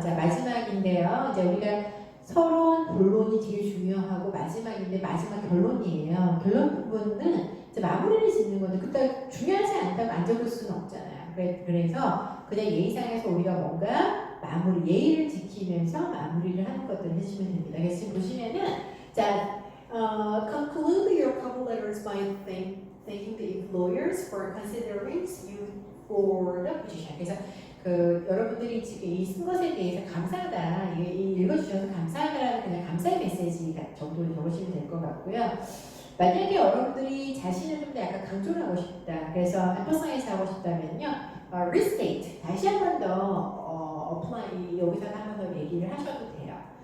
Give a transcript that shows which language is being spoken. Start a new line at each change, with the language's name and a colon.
Korean: 자, 마지막인데요. 이제 우리가 서론, 본론이 제일 중요하고 마지막인데 마지막 결론이에요. 결론 부분은 이제 마무리를 짓는 건데 그때 중요하지 않다고 안 적을 수는 없잖아요. 그래서 그냥 예의상에서 우리가 뭔가 예의를 지키면서 마무리를 하는 것들을 해주시면 됩니다. 그래서 지금 보시면은 자,
English: conclude your cover letters by thanking the employers for considering you for the position.
Korean: 그래서 여러분들이 지금 이 쓴 것에 대해서 감사하다, 읽어주셔서 감사하다라는 그냥 감사의 메시지 정도를 적으시면 될 것 같고요. 만약에 여러분들이 자신을 좀 더 약간 강조를 하고 싶다, 그래서 emphasize 하고 싶다면요, restate, 다시 한 번 더 apply, 여기서 한 번 더 얘기를 하셔도 돼요.